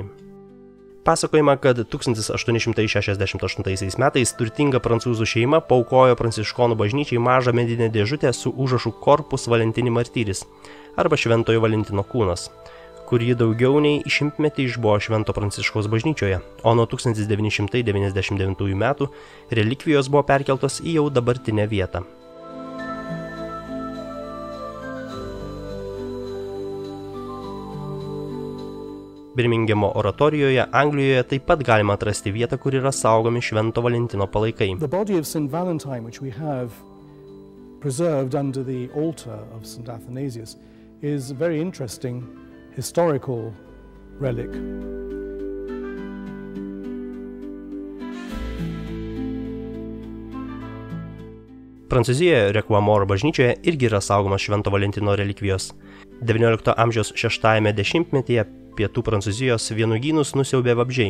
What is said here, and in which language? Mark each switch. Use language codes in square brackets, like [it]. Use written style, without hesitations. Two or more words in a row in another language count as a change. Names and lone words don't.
[lt] Pasakojama, kad 1868 metais turtinga prancūzų šeima paaukojo pranciškonų bažnyčiai mažą medinę dėžutę su užrašu [la] Corpus Valentini Martyris [lt] arba Šventojo Valentino kūnas, kur ji daugiau nei 100 metį išbuvo Švento Pranciškaus bažnyčioje, o nuo 1999 metų relikvijos buvo perkeltos į jau dabartinę vietą. Birmingemo oratorijoje, Anglijoje taip pat galima atrasti vietą, kur yra saugomi Švento Valentino palaikai. [en] The body of St. Valentine, which we have preserved under the altar of St. Athanasius, is a very interesting historical relic. [lt] Prancūzijoje Requamoro bažnyčioje irgi yra saugomas Švento Valentino relikvijos. XIX amžiaus 6-ame dešimtmetyje pietų Prancūzijos vynuogynus nusiaubė vabzdžiai.